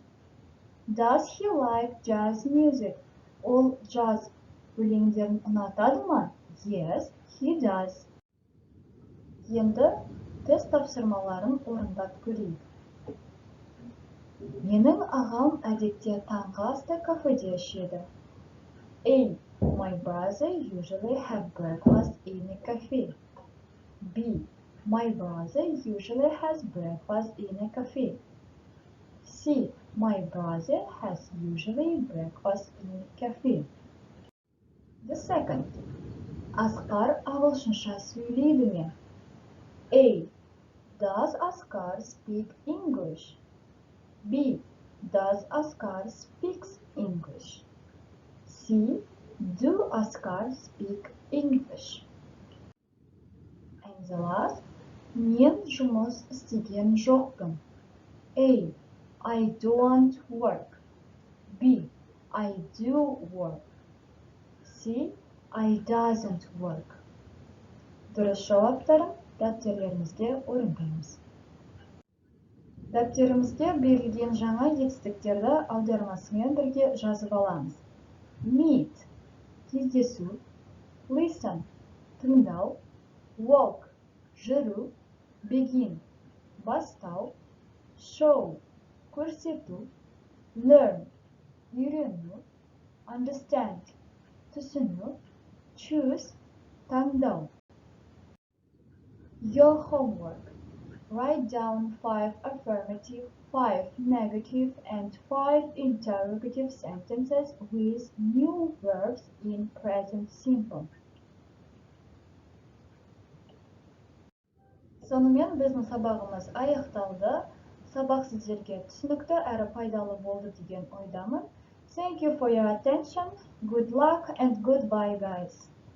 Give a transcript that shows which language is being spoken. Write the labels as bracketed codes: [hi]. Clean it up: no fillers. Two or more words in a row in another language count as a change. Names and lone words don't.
[en] Does he like jazz music? [kk] Ол jazz өлеңдерін ұнатады ма? [en] Yes, he does. [kk] Енді тест тапсырмаларын орындап көрейік. Менің ағам әдетте таңғы асты кафеде ішеді. [en] A. My brother usually have breakfast in a cafe. B. My brother usually has breakfast in a cafe. C. My brother has usually breakfast in a cafe. The second. [kk] Асқар ағылшынша сөйлейді ме? [en] A. Does Asghar speak English? B. Does Asghar speaks English? C. Do Asghar speak English? And the last, [kk] мен жұмыс істеген жоқпын. [en] A. I don't work. B. I do work. C. I doesn't work. [kk] Дұрыс жауаптарын дәптерлерімізге орындаймыз. Дәптерімізге берілген жаңа етістіктерді аудармасымен бірге жазып аламыз. Meet – кездесу, listen – тыңдау, walk – жүру, begin – бастау, show – көрсету, learn – үйрену, understand – түсіну, choose – таңдау. [en] Your homework. Write down 5 affirmative, 5 negative, and 5 interrogative sentences with new verbs in present simple. [kk] Сонымен біздің сабағымыз аяқталды. Сабақ сіздерге түсінікті әрі пайдалы болды деген ойдамын. [en] Thank you for your attention. Good luck and goodbye, guys.